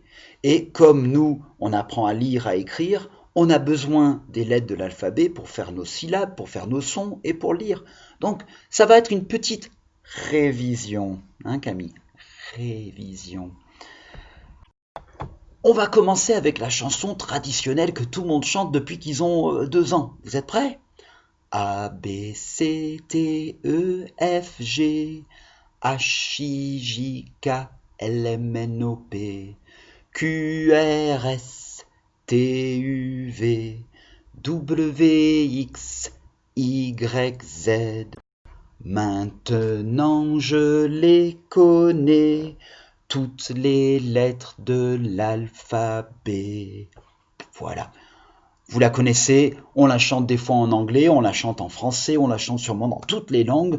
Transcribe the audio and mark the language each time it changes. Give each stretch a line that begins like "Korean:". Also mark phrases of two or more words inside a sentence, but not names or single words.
French: Et comme nous, on apprend à lire, à écrire, on a besoin des lettres de l'alphabet pour faire nos syllabes, pour faire nos sons et pour lire. Donc, ça va être une petite révision, hein Camille? Révision. On va commencer avec la chanson traditionnelle que tout le monde chante depuis qu'ils ont 2 ans. Vous êtes prêts? A, B, C, T, E, F, G, H, I, J, K, L, M, N, O, P, Q, R, S, T, U, V, W, X, Y, Z. Maintenant je les connais, toutes les lettres de l'alphabet. Voilà. Vous la connaissez, on la chante des fois en anglais, on la chante en français, on la chante sûrement dans toutes les langues.